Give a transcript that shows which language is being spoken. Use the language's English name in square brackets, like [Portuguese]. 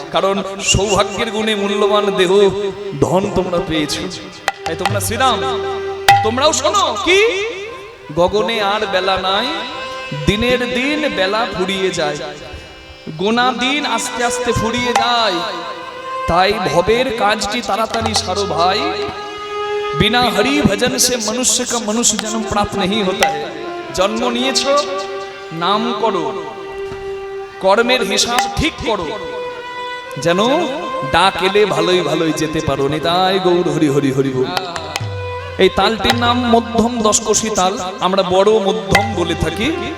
[Bangla] কারণ সৌভাগ্যের গুণে মূল্যবান দেহ ধন তোমরা পেয়েছো, তাই তোমরা শ্রীরাম। তোমরাও শোনো কি? গগনে আর বেলা নাই, দিনের দিন বেলা ফুরিয়ে যায়, গোনা দিন আস্তে আস্তে ফুরিয়ে যায়। তাই ভবের কাজটি তাড়াতাড়ি সারো ভাই, [Hindi] बिना हरि भजन से मनुष्य का मनुष्य जन्म प्राप्त नहीं होता है। [Bangla] जन्म নিয়েছো, নাম করো, কর্মের হিসাব ঠিক করো, যেন ডাক এলে ভালোই ভালোই যেতে পারো। নিতাই গৌর হরি হরি হরি বল। এই তালটির নাম মধ্যম দশকোষী তাল, আমরা বড় মধ্যম বলে থাকি।